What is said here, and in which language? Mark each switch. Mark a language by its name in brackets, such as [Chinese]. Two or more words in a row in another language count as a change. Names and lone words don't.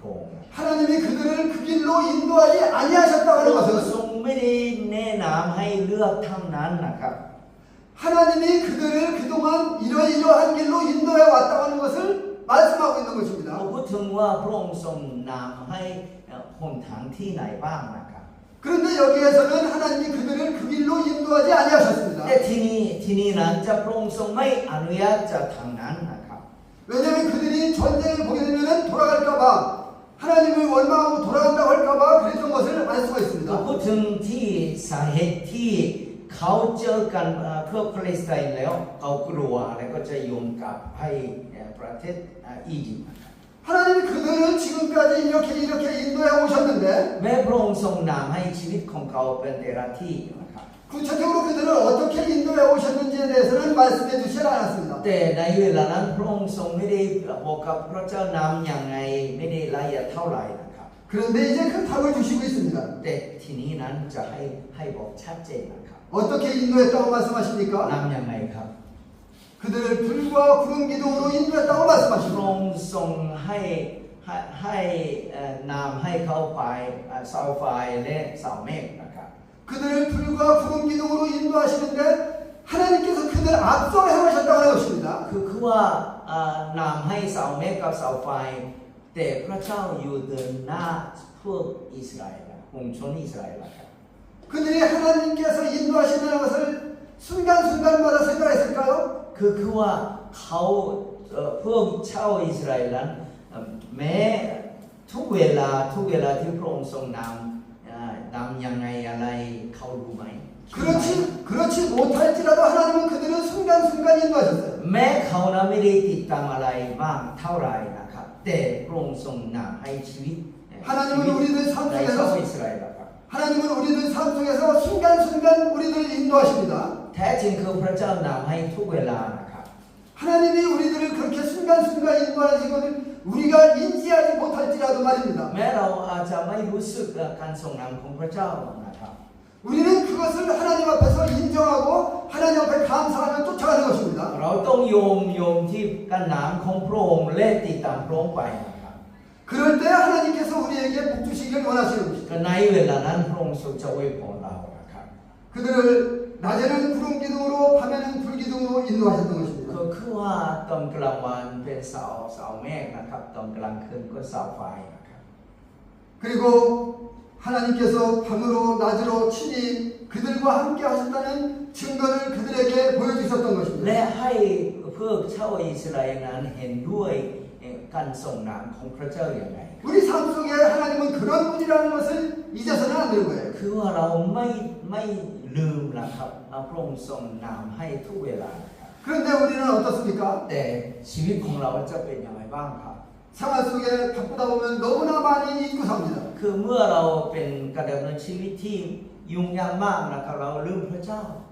[Korean] 하나님이 그들을 그 길로 인도하지 아니하셨다고 [Thai] พ [Korean] 하는 [Thai] ระท [Korean] 것은 [Thai] รงไม่ได้แนะนำให้เลือกเท่านั้นนะครับ [Korean] 하나님이 그들을 그동안 이러이러한 길로 인도해 왔다고 하는 것을 말씀하고 있는 [Thai] เขา [Korean] 것입니다. [Thai] พูดถึงว่าพระองค์ทรงนำให้หนทางที่ไหนบ้างนะครับ [Korean] 그런데 여기에서는 하나님이 그들을 그 길로 인도하지 아니하셨습니다. [Thai] แต่ที่นี่นั้นจะพระองค์ทรงไม่อนุญาตจะทางนั้นนะครับ [Korean] 왜냐하면 그들이 전쟁을 보게 되면 돌아갈까봐 하나님을 원망하고 돌아간다고 할까봐 그랬던 것을 알 수가 [Thai] ก็ [Korean] 있습니다. [Thai] พูดถึงที่สาเหตุที่เขาเจอกันพวกปาเลสไตน์แล้วเขากลัวแล้วก็จะโยนกลับให้ประเทศอียิปต์นะครับ [Korean] 하나님이 그들을 지금까지 이렇게 인도해 오셨는데 [Thai] แม้พระองค์ทรงนำให้ชีวิตของเขาเป็นแต่ละที่นะครับ [Korean] 구체적으로 그들을 어떻게 인도해 오셨는지에 대해서는 말씀해 주시지 않았습니다. [Thai] แต่ในเวลานั้นพระองค์ทรงไม่ได้บอกกับพระเจ้านำอย่างไงไม่ได้ละเอียดเท่าไหร่นะครับ [Korean] 그런데 이제 그 답을 주시고 있습니다. [Thai] แต่ทีนี้นั้นจะให้บอกชัดเจนนะครับ [Korean] 어떻게 인도했다고 말씀하십니까? [Thai] นำอย่างไรครับ [Korean] 그들을 불과 구름 기둥으로 인도했다고 [Thai] พระ [Korean] 말씀하십니다. [Thai] องค์ทรงให้นำให้เขาไปเสาไฟและเสาเมฆนะครับ [Korean] 그들을 불과 구름 기둥으로 인도하시는데 하나님께서 그들 앞서 행하셨다고 하는 것입니다. [Thai] คือว่านำให้เสาเมฆกับเสาไฟแต่พระเจ้าอยู่เดินหน้าพวกอิสราเอลองค์ชนอิสราเอลครับ [Korean] 그들이 하나님께서 인도하신다는 것을 순간순간마다 생각했을까요? [Thai] คือว่าเขาพวกชาวอิสราเอลนั้นแม้ทุกเวลาที่พระองค์ทรงนำยังไงอะไรเขารู้ไหม [Korean] 그렇지 못할지라도 하나님은 그들을 순간순간 인도하셨어요. [Thai] แม้เขานั้นไม่ได้ติดตามอะไรมากเท่าไหร่นะครับแต่พระองค์ทรงนำให้ชีวิต [Korean] 하나님은 우리들 삶 [Thai] ในชาว [Korean] 속에서 [Thai] อิสราเอลครับ [Korean] 하나님은 우리들 삶 속에서 순간순간 우리들을 인도하십니다. [Thai] แท้จริงคือพระเจ้านำให้ทุกเวลานะครับ [Korean] 하나님이 우리들을 그렇게 순간순간 인도하시는 것을 우리가 인지하지 못할지라도 말입니다. [Thai] แม้เราอาจจะไม่รู้สึกการทรงนำของพระเจ้านะครับ [Korean] 우리는 그것을 하나님 앞에서 인정하고 하나님 앞에 감사하며 쫓아가는 것입니다. [Thai] เราต้องโยมที่การนำของพระองค์และติดตามพระองค์ไปนะครับ [Korean] 그럴 때 하나님께서 우리에게 복 주시기를 원하시는 것입니다. [Thai] ก็ในเวลานั้นพระองค์ทรงจะอวยพรเรานะครับ [Korean] 그들을 낮에는 구름 기둥으로 밤에는 불 기둥으로 인도하셨던 것입니다. [Thai] ก็คือว่าตอนกลางวันเป็นเสาเมฆนะครับตอนกลางคืนก็เสาไฟนะครับ [Korean] 그리고 하나님께서 밤으로 낮으로 친히 그들과 함께 하셨다는 증거를 그들에게 보여주셨던 [Thai] และ [Korean] 것입니다. [Thai] ให้พวกชาวอิสราเอลนั้นเห็นด้วยการทรงนำของพระเจ้าอย่างไร [Korean] 우리 삶 속에 하나님은 그런 분이라는 것을 잊어서는 안 되는 거예요. [Thai] คือว่าเราไม่ลืมนะครับพระองค์ทรงนำให้ทุกเวลานะครับ [Korean] 그런데 우리는 어떻습니까? [Thai] แต่ชีวิตของเราจะเป็นอย่างไรบ้างครับ [Korean] 생활 속에 바쁘다 보면 너무나 많이 잊고 삽니다. [Thai] คือเมื่อเราเป็นการดำเนินชีวิตที่ยุ่งยากมากนะครับเราลืมพระเจ้า